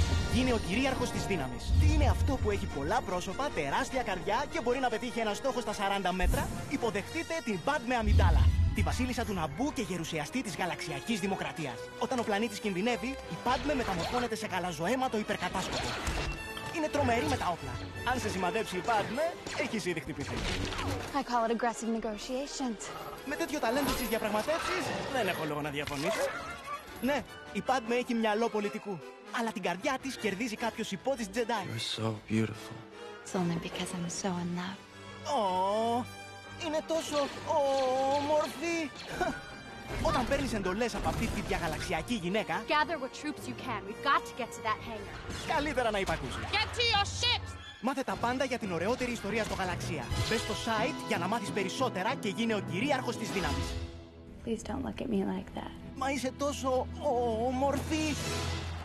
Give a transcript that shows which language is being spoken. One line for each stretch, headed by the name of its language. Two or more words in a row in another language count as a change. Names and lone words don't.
Greek: Γίνε ο κυρίαρχος της δύναμης. Τι είναι αυτό που έχει πολλά πρόσωπα, τεράστια καρδιά και μπορεί να πετύχει ένα στόχο στα 40 μέτρα? Υποδεχτείτε την Padme Amidala, τη βασίλισσα του Ναμπού και γερουσιαστή της γαλαξιακής δημοκρατίας. Όταν ο πλανήτης κινδυνεύει, η Padme μεταμορφώνεται σε γαλαζοαίματο υπερκατάσκοπο. Είναι τρομερή με τα όπλα. Αν σε σημαδέψει η Padme, έχεις ήδη χτυπηθεί.
English: I call it aggressive negotiations.
Greek: Με τέτοιο ταλέντο στις διαπραγματεύσεις, δεν έχω λόγο να διαφωνήσω. Ναι, η Padme έχει μυαλό πολιτικού. Αλλά την καρδιά της κερδίζει κάποιος υπότης Jedi.
English: You're so beautiful. It's only because I'm so in love.
Greek: Είναι τόσο όμορφη. Όταν παίρνεις εντολές από αυτή τη διαγαλαξιακή γυναίκα,
English: Gather what troops you can. We've got to get to that hangar.
Greek: καλύτερα να υπακούσεις.
English: Get to your ships!
Greek: Μάθε τα πάντα για την ωραιότερη ιστορία στο γαλαξία. Μπες στο site για να μάθεις περισσότερα και γίνε ο κυρίαρχος της δύναμης.
English: Please don't look at me like that.
Greek: Μα είσαι τόσο όμορφη.